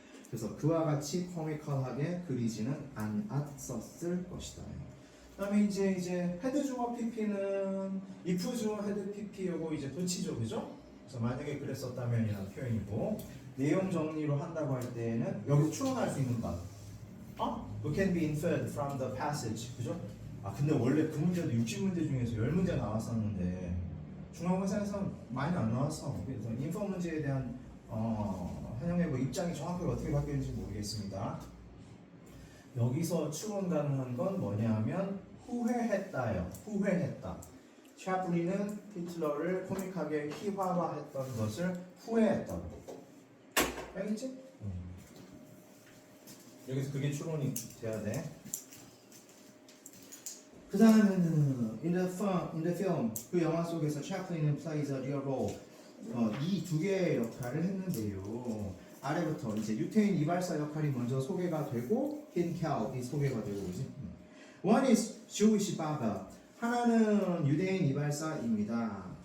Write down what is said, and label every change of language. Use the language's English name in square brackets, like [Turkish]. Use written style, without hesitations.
[Korean] 그래서 그와 같이 코미컬하게 그리지는 않았었을 것이다. 그다음에 이제 헤드 주어 PP는 if 주어 헤드 PP하고 이제 도치죠, 그죠? 그래서 만약에 그랬었다면이라는 표현이고 내용 정리로 한다고 할 때는 여기서 추론할 수 있는 것. [English] What can be inferred from the passage, [Korean] 그죠? 근데 원래 그 문제도 60문제 중에서 10문제 나왔었는데 중앙고사에서 많이 안 나왔어. 그래서 인포 문제에 대한 한영의 뭐 입장이 정확하게 어떻게 바뀌는지 모르겠습니다. 여기서 추론 가능한 건 뭐냐면 후회했다요. 후회했다. 채플린은 히틀러를 코믹하게 희화화했던 것을 후회했다고. 알겠지? 여기서 그게 추론이 돼야 돼. 그 다음에는 [English] in the film [Korean] 그 영화 속에서 채플린은 [English] plays a real role. [Korean] 이 두 개의 역할을 했는데요. 아래부터 이제 유태인 이발사 역할이 먼저 소개가 되고 힌켈이 소개가 되고 그지? [English] One is Jewish barber. [Korean] 하나는 유대인 이발사입니다.